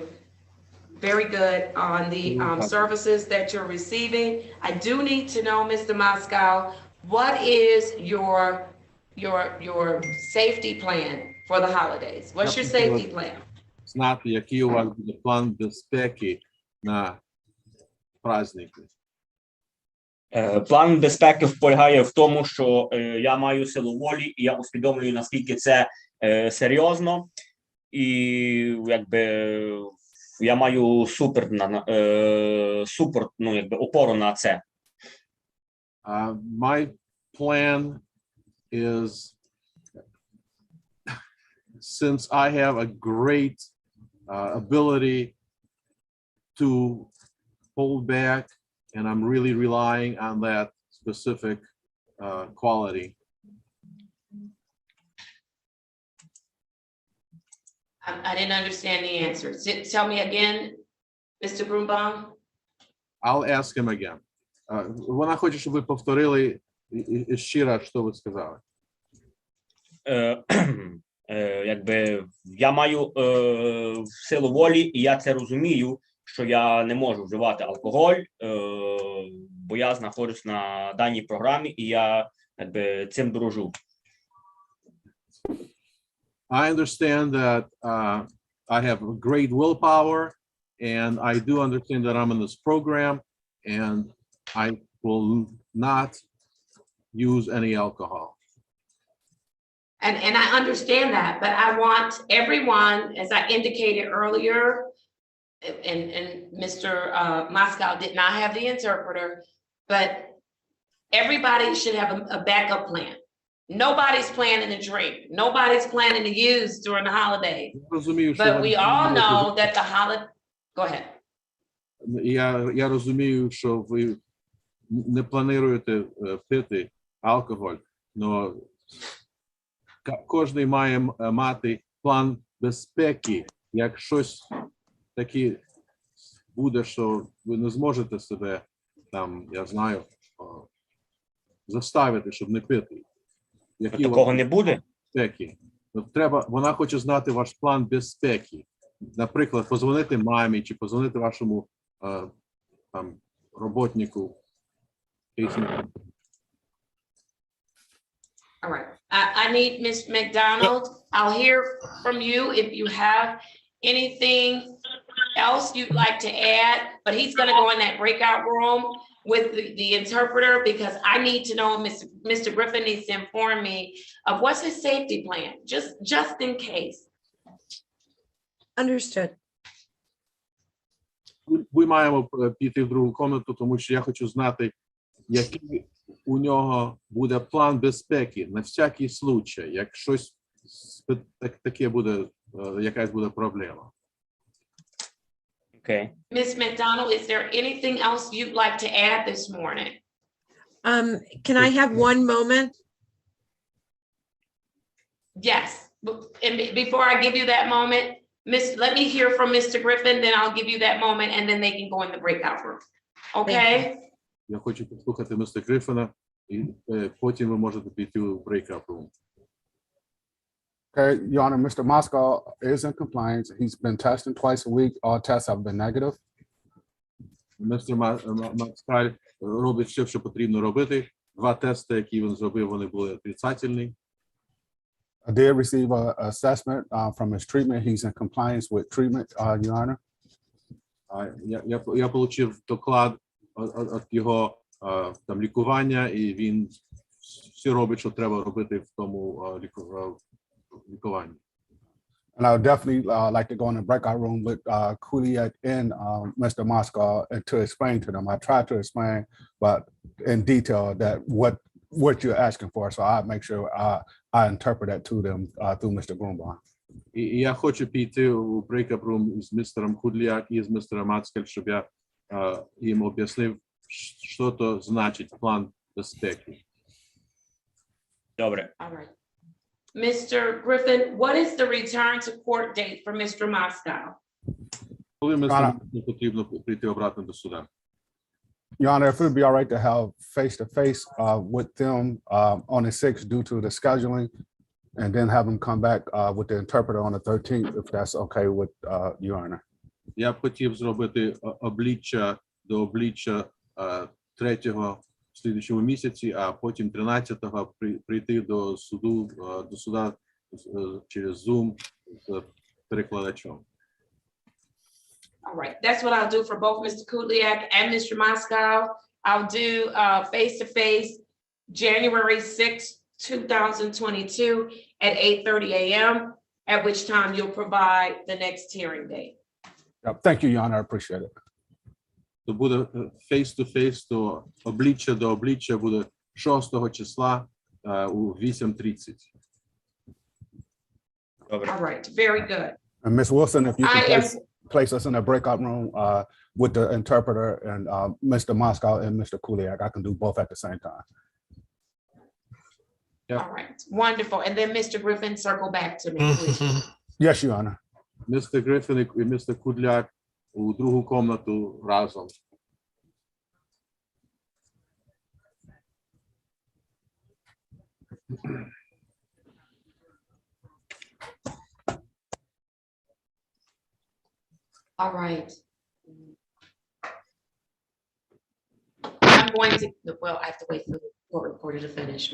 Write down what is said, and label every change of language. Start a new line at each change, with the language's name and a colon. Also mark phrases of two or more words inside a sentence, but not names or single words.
English: Very good on the services that you're receiving. I do need to know, Mr. Moscow, what is your safety plan for the holidays? What's your safety plan?
Ukrainian: Знати, який у вас буде план безпеки на праздники. План безпеки полягає в тому, що я маю силу волі, і я усвідомлюю, наскільки це серйозно, і якби я маю супер, опору на це.
English: My plan is, since I have a great ability to hold back, and I'm really relying on that specific quality. I didn't understand the answer. Tell me again, Mr. Grunbaum. I'll ask him again.
Ukrainian: Вона хоче, щоб ви повторили ще раз, що ви сказали. Якби я маю силу волі, і я це розумію, що я не можу вживати алкоголь, бо я знаходжусь на даній програмі, і я якби цим дорожу.
English: I understand that I have great willpower, and I do understand that I'm in this program, and I will not use any alcohol. And I understand that, but I want everyone, as I indicated earlier, and Mr. Moscow did not have the interpreter, but everybody should have a backup plan. Nobody's planning to drink. Nobody's planning to use during the holidays. But we all know that the holiday. Go ahead.
Ukrainian: Я розумію, що ви не плануєте пити алкоголь, но кожен має мати план безпеки. Як щось таке буде, що ви не зможете себе там, я знаю, заставити, щоб не пити. Такого не буде? Треба, вона хоче знати ваш план безпеки. Наприклад, позвонити мамі чи позвонити вашому там роботнику.
English: All right. I need Ms. McDonald. I'll hear from you if you have anything else you'd like to add, but he's going to go in that breakout room with the interpreter, because I need to know, Mr. Griffin needs to inform me of what's his safety plan, just in case. Understood.
Ukrainian: Ми маємо піти в другу кімнату, тому що я хочу знати, який у нього буде план безпеки
Russian: на всякий случай,
Ukrainian: як щось таке буде, якась буде проблема.
English: Okay. Ms. McDonald, is there anything else you'd like to add this morning? Can I have one moment? Yes, and before I give you that moment, let me hear from Mr. Griffin, then I'll give you that moment, and then they can go in the breakout room. Okay?
Ukrainian: Я хочу послухати містера Гриффіна, і потім ви можете піти в
English: breakout room. Okay, Your Honor, Mr. Moscow is in compliance. He's been testing twice a week. All tests have been negative.
Ukrainian: Містер Маскаль робить все, що потрібно робити. 2 тести, які він зробив, вони були отрицательні.
English: I did receive an assessment from his treatment. He's in compliance with treatment, Your Honor.
Ukrainian: Я отримав доклад від його там лікування, і він все робить, що треба робити в тому лікуванні.
English: And I would definitely like to go in the breakout room with Kuliak and Mr. Moscow to explain to them. I tried to explain, but in detail that what you're asking for. So I make sure I interpret that to them through Mr. Grunbaum.
Ukrainian: І я хочу піти у
English: breakout room
Ukrainian: з містером Кудліак і з містером Мацкель, щоб я їм об'яснив, що то значить план безпеки. Добре.
English: All right. Mr. Griffin, what is the return to court date for Mr. Moscow?
Ukrainian: Коли містер потрібно прийти обратно до суда?
English: Your Honor, if it would be all right to have face-to-face with them on the 6th due to the scheduling, and then have them come back with the interpreter on the 13th, if that's okay with Your Honor.
Ukrainian: Я б хотів зробити обличчя до обличчя 3-го в слідчому місяці, а потім 13-го прийти до суда через Zoom з перекладачом.
English: All right, that's what I'll do for both Mr. Kudliak and Mr. Moscow. I'll do face-to-face January 6th, 2022 at 8:30 a.m., at which time you'll provide the next hearing date. Thank you, Your Honor, I appreciate it.
Ukrainian: То буде
English: face-to-face,
Ukrainian: то обличчя до обличчя буде 6 числа у 8:30.
English: All right, very good. And Ms. Wilson, if you can place us in a breakout room with the interpreter and Mr. Moscow and Mr. Kuliak, I can do both at the same time. All right, wonderful. And then Mr. Griffin, circle back to me, please. Yes, Your Honor.
Ukrainian: Mr. Griffin і Mr. Kudliak у другу комнату разом.
English: All right. I'm going to, well, I have to wait for the court reporter to finish.